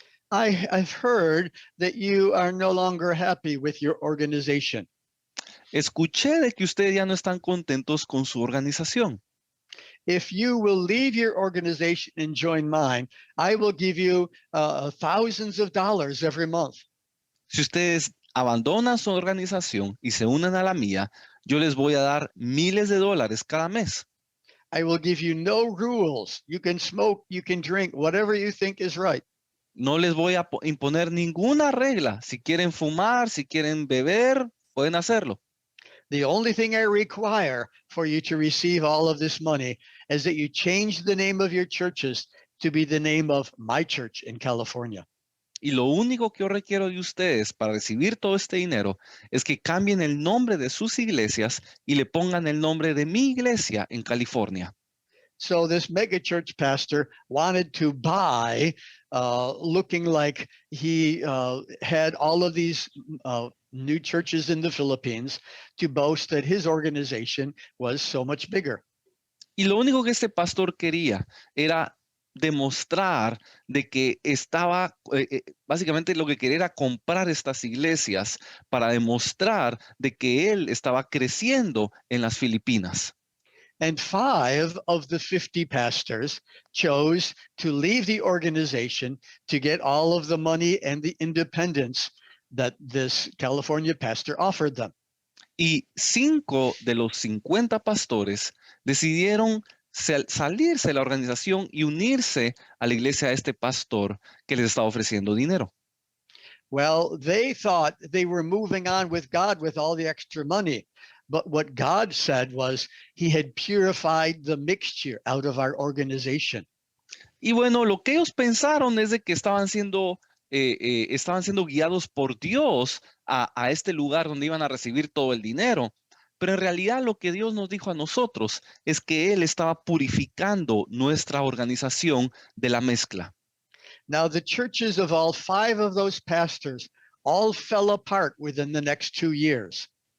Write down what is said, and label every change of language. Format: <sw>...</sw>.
<en>I've heard that you are no longer happy with your organization.</en> <es>escuché de que ustedes ya no están contentos con su organización.</es> <en>If you will leave your organization and join mine, I will give you thousands of dollars every month.</en> <es>Si ustedes abandonan su organización y se unen a la mía, yo les voy a dar miles de dólares cada mes.</es> <en>I will give you no rules. You can smoke, you can drink, whatever you think is right.</en> <es>No les voy a imponer ninguna regla. Si quieren fumar, si quieren beber, pueden hacerlo.</es> <en>The only thing I require for you to receive all of this money is that you change the name of your churches to be the name of my church in California.</en> <es>Y lo único que yo requiero de ustedes para recibir todo este dinero es que cambien el nombre de sus iglesias y le pongan el nombre de mi iglesia en California.</es> <en>So this mega church pastor wanted to buy, looking like he had all of these new churches in the Philippines, to boast that his organization was so much bigger.</en> <es>Y lo único que este pastor quería era demostrar de que estaba, básicamente lo que quería era comprar estas iglesias para demostrar de que él estaba creciendo en las Filipinas.</es> <en>And 5 of the 50 pastors chose to leave the organization to get all of the money and the independence that this California pastor offered them.</en> <es>Y 5 de los 50 pastores decidieron salirse de la organización y unirse a la iglesia de este pastor que les estaba ofreciendo dinero.</es> <en>Well, they thought they were moving on with God with all the extra money. But what God said was he had purified the mixture out of our organization.</en> <es>Y bueno, lo que ellos pensaron es de que estaban siendo guiados por Dios a este lugar donde iban a recibir todo el dinero. Pero en realidad lo que Dios nos dijo a nosotros es que Él estaba purificando nuestra organización de la mezcla.</es> <en>Now, the churches of all 5 of those pastors all fell apart within the next 2 years.</en>